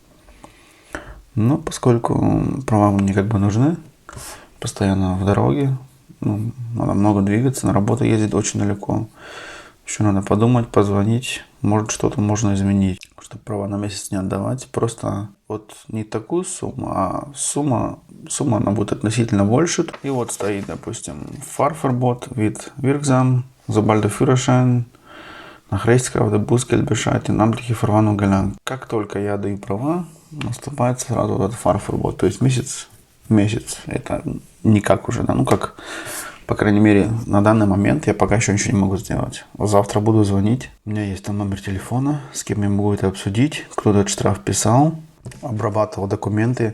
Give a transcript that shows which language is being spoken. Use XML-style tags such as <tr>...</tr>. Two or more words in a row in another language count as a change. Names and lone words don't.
<ru>Но поскольку права мне как бы нужны, постоянно в дороге, надо много двигаться, на работу ездить очень далеко. Еще надо подумать, позвонить, может что-то можно изменить, чтобы права на месяц не отдавать. Просто вот не такую сумму, а сумма она будет относительно больше. И вот стоит, допустим,</ru> <de>Fahrverbot, вид Wirksam, sobald der Führerschein nach Rechtskraft der Bußgeldbescheid in amtliche Verwarnung gelangt.</de> <ru>Как только я даю права, наступает сразу вот этот Fahrverbot, то есть месяц. Это никак уже, да, как, по крайней мере, на данный момент я пока еще ничего не могу сделать. Завтра буду звонить. У меня есть там номер телефона, с кем я могу это обсудить, кто этот штраф писал, обрабатывал документы.</ru>